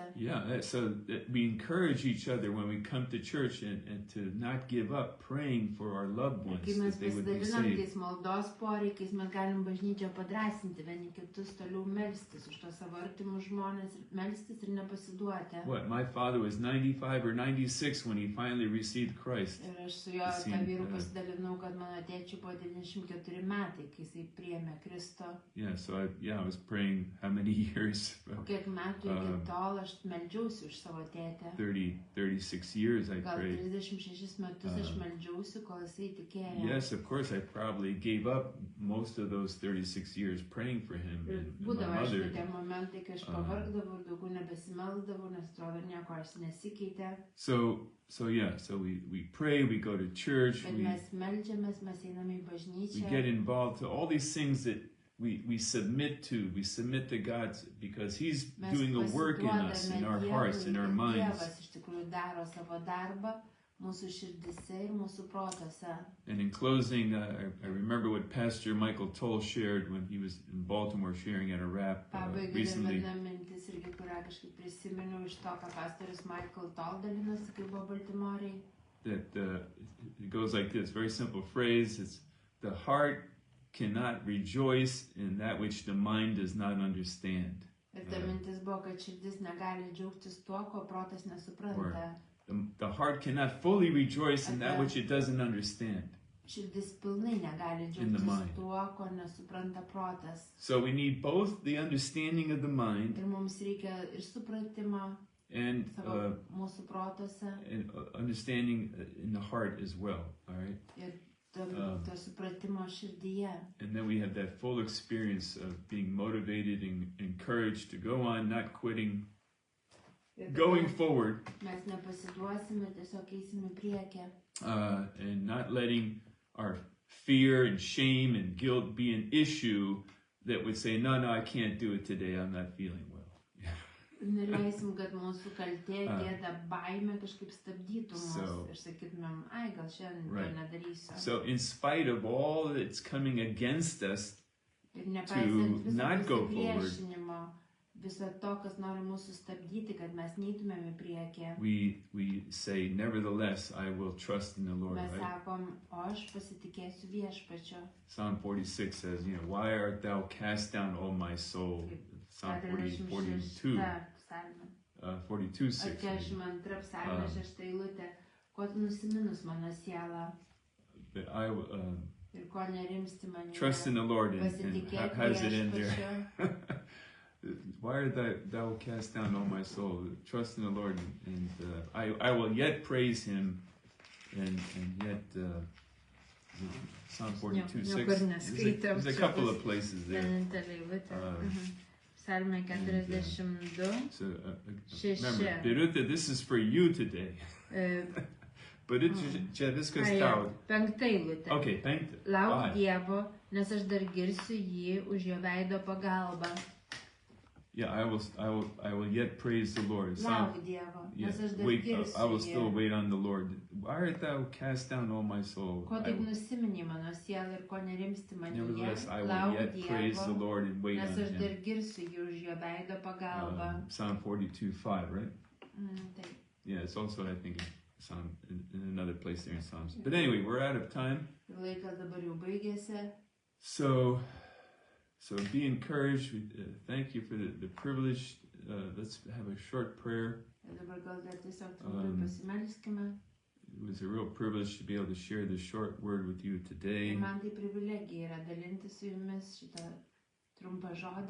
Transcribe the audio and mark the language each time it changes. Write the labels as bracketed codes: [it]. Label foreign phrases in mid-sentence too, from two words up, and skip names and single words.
[en] Yeah, so that we encourage each other when we come to church and to not give up praying for our loved ones, [lt] Kai mes [en] that they would be [lt] pasidalinam [en] saved. [lt] tais maldos poreikiais, mes galim bažnyčią padrasinti vieni kitus, toliau melstis už tos savo artimus žmonės, melstis ir nepasiduoti. [en] What, my father was 95 or 96 when he finally received Christ. [lt] Ir aš su jo tą vyru pasidalinau, kad mano tėčiui buvo 94 metai, kai jisai priėmė Kristų. [en] Yeah, so yeah, I was praying how many years? [lt] Po kiek metų iki tol aš meldžiausi už savo tėtę. [en] 36 years I [lt] Gal [en] prayed. [lt] 36 metus aš meldžiausi, kol jisai tikėjo. [en] Yes, of course, I probably gave up most of those 36 years praying for him [lt] Ir [en] and my [lt] būdavo, aišku, [en] mother. [lt] tie momentai, kai aš pavargdavau, daugiau nebesimeldavau, nes atrodo nieko aš nesikeitė. [en] So we pray, we go to church, [lt] Bet mes meldžiamės, mes einame į [en] we [lt] bažnyčią. [en] get involved to all these things that we submit to God because He's [lt] Mes [en] doing a work in us, in our [lt] pasiduodame [en] hearts, in our [lt] Dievui, ir [en] minds. [lt] Dievas iš tikrųjų daro savo darbą mūsų širdise ir mūsų protuose. [en] And in closing, I remember what Pastor Michael Toll shared when he was in Baltimore sharing at a rap [lt] Pabaigai dar [en] recently. [lt] viena mintis irgi, kurią kažkaip prisiminiau iš to, ką pastorius Michael Toll dalinosi, kai buvo Baltimorėj. [en] That it goes like this, very simple phrase. It's the heart cannot rejoice in that which the mind does not understand. [lt] Ir ta mintis buvo, kad širdis negali džiaugtis tuo, ko protas nesupranta. [en] The heart cannot fully rejoice in that which it doesn't understand. [lt] Širdis pilnai negali džiaugtis tuo, ko nesupranta protas. [en] So we need both the understanding of the mind [lt] Ir mums reikia ir supratimo [en] and [lt] savo mūsų protuose. [en] and understanding in the heart as well. All right. [lt] Ir to supratimo širdyje. [en] And then we have that full experience of being motivated and encouraged to go on, not quitting, going forward, [lt] Mes nepasiduosime, tiesiog eisime priekį. [en] and not letting our fear and shame and guilt be an issue that would say, no, I can't do it today. I'm not feeling well. [lt] Neleisim, kad mūsų kaltė, gėda, baimė kažkaip stabdytų mus ir sakytumėm, ai, gal šiandien to nedarysiu. [en] So in spite of all that's coming against us [lt] Ir nepaisant viso [en] not go forward, [lt] pasipriešinimo, viso to, kas nori mūsų stabdyti, kad mes neįtumėm į priekį. [en] we say, nevertheless, I will trust in the Lord. [lt] Mes [en] Right? [lt] sakom, o aš pasitikėsiu viešpačiu. [en] Psalm 46 says, why art thou cast down, O my soul? Psalm 42, 42, 6. [lt] 42 psalmė 6 eilutė. Ko tu nusiminus mano siela [en] But I [lt] ir ko nerimsti manyje. [en] trust in the Lord, and [lt] Pasitikėk [en] how does it end there? [lt] viešpačiu. [en] Why art thou cast down, O my soul? Trust in the Lord, and I will yet praise Him, and yet Psalm 42, 6. There's a couple of places there. [lt] Vienintelė eilutė. Psalmė 42. [en] So remember, Birutė, this is for you today. [lt] But čia viskas tau. Penkta eilutė. Okay, penkta. Lauk Dievo, nes aš dar girsiu jį už jo veido pagalbą. [en] Yeah, I will yet praise the Lord. [lt] Lauk Dievo, nes aš dar girsiu [en] I will still [lt] jį. [en] wait on the Lord. Why art thou cast down, O my soul? [lt] Ko taip nusimini mano sielą ir ko nerimsti manyje. [en] Nevertheless, I will [lt] Lauk [en] yet praise the [lt] Dievo, [en] Lord and wait on [lt] nes aš dar [en] Him. [lt] girsiu jį už jo veido pagalbą. [en] Psalm 42:5, right? [lt] Taip. [en] Yeah, it's also, I think, in another place there in Psalms. But anyway, we're out of time. [lt] Laikas dabar jau baigėsi. [en] So be encouraged. Thank you for the privilege. Let's have a short prayer. [lt] Ir dabar gal dar tiesiog trumpai pasimelskime. [en] It was a real privilege to be able to share this short word with you today. [lt] Ir man tai privilegija yra dalinti su jumis šitą trumpą žodį.